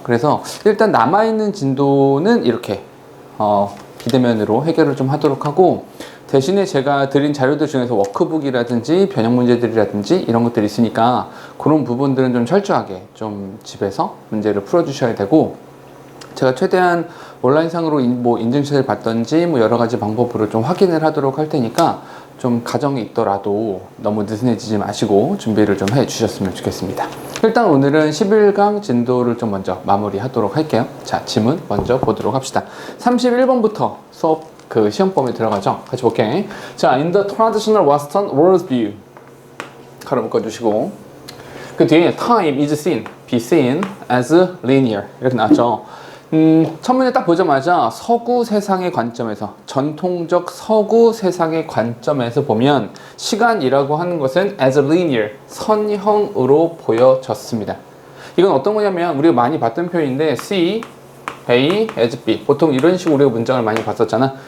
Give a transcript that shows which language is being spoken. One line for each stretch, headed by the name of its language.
Korean: 그래서 일단 남아있는 진도는 이렇게 비대면으로 해결을 좀 하도록 하고, 대신에 제가 드린 자료들 중에서 워크북이라든지 변형 문제들이라든지 이런 것들이 있으니까 그런 부분들은 좀 철저하게 좀 집에서 문제를 풀어주셔야 되고, 제가 최대한 온라인상으로 뭐 인증샷을 받던지 뭐 여러 가지 방법으로 좀 확인을 하도록 할 테니까 좀 가정이 있더라도 너무 느슨해지지 마시고 준비를 좀 해 주셨으면 좋겠습니다. 일단 오늘은 11강 진도를 좀 먼저 마무리하도록 할게요. 자, 지문 먼저 보도록 합시다. 31번부터 수업 시험범위 들어가죠. 같이 볼게. 자,
English: in the traditional Western worldview
Korean: 가로 묶어주시고, 그 뒤에
English: time is seen, be seen as linear
Korean: 이렇게 나왔죠. 첫 문제 딱 보자마자 서구 세상의 관점에서, 전통적 서구 세상의 관점에서 보면 시간이라고 하는 것은 as linear, 선형으로 보여졌습니다. 이건 어떤 거냐면 우리가 많이 봤던 표현인데 C, A, as B, 보통 이런 식으로 우리가 문장을 많이 봤었잖아.